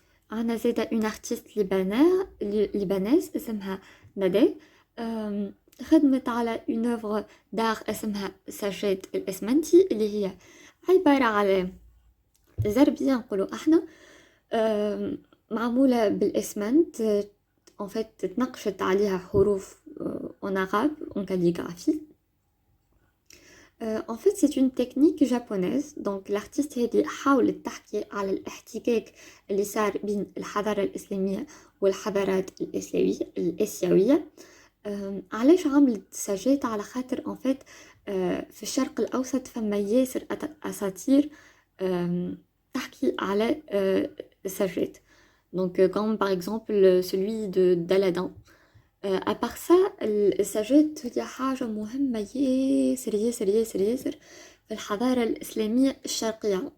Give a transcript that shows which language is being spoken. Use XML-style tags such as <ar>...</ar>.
<ar>عندنا زاده اون ارتيست لبنانيز اسمها ندى، خدمت على اون اوفر دار اسمها ساجات الاسمنتي، اللي هي عباره على زربيه نقولوا احنا معموله بالاسمنت en fait تنقشت عليها حروف</ar> <fr>en arabe en calligraphie. En fait c'est une technique japonaise.</fr> <ar>donc l'artiste هذه حاولت تحكي على الاحتكاك اللي صار بين الحضاره الاسلاميه والحضارات الاسيويه. علاش عملت ساجات؟ على خاطر en fait في الشرق الاوسط فما ياسر اساطير تحكي على الساجات.</ar> <fr>donc comme par exemple celui d'Aladin. à part ça</fr> <ar>الساجات هي حاجة مهمة ياسر ياسر ياسر ياسر في الحضارة الإسلامية الشرقية.</ar>